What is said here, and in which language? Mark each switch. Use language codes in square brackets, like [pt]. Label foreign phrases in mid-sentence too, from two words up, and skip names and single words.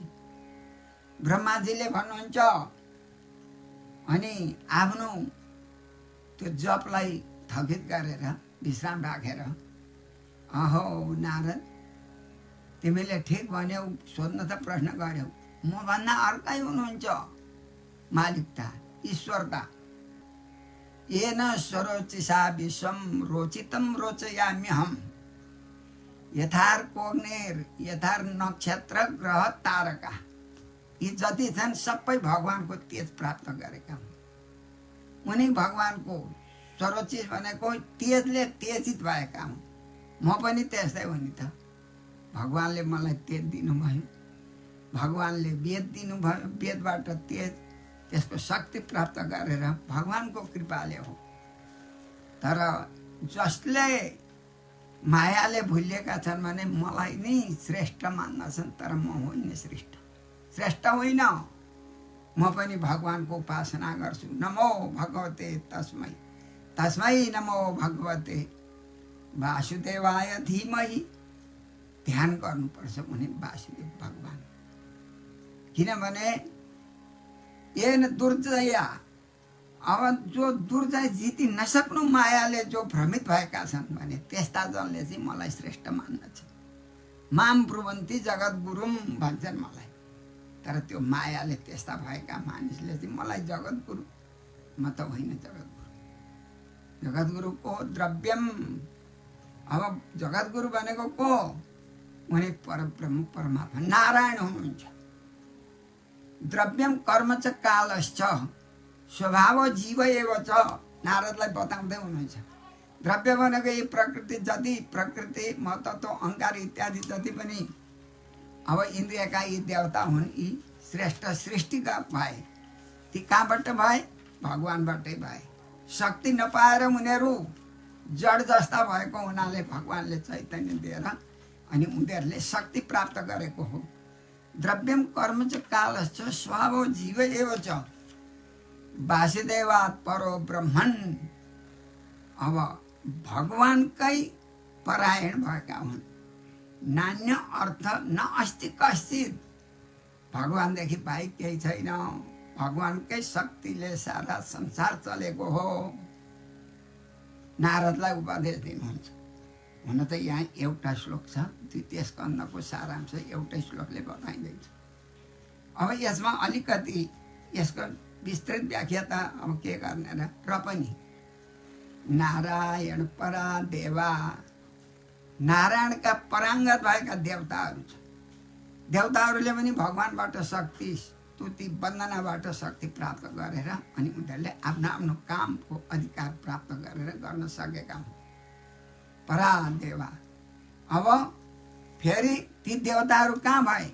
[ne] ब्रह्माजीले भन्नुहुन्छ अनि आफ्नो त्यो जपलाई थगित गरेर विश्राम राखेर, अहो नारद, तिमीले ठिक भन्यौ, सोध्न त प्रश्न गर्यौ, म भन्दा अर्कै हुनुहुन्छ मालिकता, ईश्वरता। [sa] येन स्वरोचिसा विश्वम रोचितम रोचयाम्यहम्, यथार्कोग्नेर यथार नक्षत्र ग्रह तारका, [ne] यी जति छन् सबै भगवानको तेज प्राप्त गरेका हुन्। उनी भगवानको स्वरोचित भनेको तेजले तेजित भएका हुन्। म पनि त्यस्तै हो नि त। भगवानले मलाई तेज दिनुभयो, भगवानले वेद दिनुभयो, वेदबाट तेज, त्यसको शक्ति प्राप्त गरेर भगवानको कृपाले हो। तर जसले मायाले भुलिएका छन् भने मलाई नै श्रेष्ठ मान्दछन्, तर म होइन श्रेष्ठ, श्रेष्ठ होइन। म पनि भगवानको उपासना गर्छु। [sa] नमो भगवते तस्मै, तस्मै नमो भगवते वासुदेवाय धीमहि। [ne] ध्यान गर्नुपर्छ उनी वासुदेव भगवान। किनभने [sa] येन दुर्जया, [ne] अब जो दुर्जय जिति नसक्नु मायाले जो भ्रमित भएका छन् भने त्यस्ता जनले चाहिँ मलाई श्रेष्ठ मान्दछ। [sa] माम ब्रुवन्ती जगत गुरुम [ne] भन्छन् मलाई। तर त्यो मायाले त्यस्ता भएका मानिसले चाहिँ मलाई जगत गुरु, म त होइन जगत गुरु। जगत गुरु को? द्रव्यम। अब जगत गुरु भनेको को? उनी परब्रह्म परमात्मा नारायण हुनुहुन्छ। [sa] द्रव्यम कर्म च कालश्च स्वभाव जीव एव च, [ne] नारदलाई बताउँदै हुनुहुन्छ। द्रव्य भनेको यी प्रकृति, जति प्रकृति, महतत्व, अहंकार इत्यादि जति पनि अब इन्द्रियका यी देवता हुन्, यी श्रेष्ठ सृष्टिका भए। ती कहाँबाट भए? भगवानबाटै भए। शक्ति नपाएर उनीहरू जड जस्ता भएको हुनाले भगवानले चैतन्य दिएर अनि उनीहरूले शक्ति प्राप्त गरेको हो। [sa] द्रव्यम कर्म च कालश्च स्वभाव जीव एव च वासुदेवात् परो ब्रह्मन्। [ne] अब भगवानकै परायण भएका हुन्। [sa] नान्य अर्थ न अस्ति कश्चित, [ne] भगवानदेखि बाहेक केही छैन। भगवानकै शक्तिले सारा संसार चलेको हो। नारदलाई उपदेश दिनुहुन्छ। हुन त यहाँ एउटा श्लोक छ, द्वितीय स्कन्धको सारांश एउटै श्लोकले बताइँदैछ। अब यसमा अलिकति यसको विस्तृत व्याख्या त अब के गर्ने र पनि [sa] नारायण परा देवा [ne] नारायणका पराङ्गत भएका देवताहरू छ। देवताहरूले पनि भगवानबाट शक्ति स्तुति वन्दनाबाट शक्ति प्राप्त गरेर अनि उनीहरूले आफ्नो आफ्नो कामको अधिकार प्राप्त गरेर गर्न सकेका हुन्। परादेवा। अब फेरि ती देवताहरू कहाँ भए?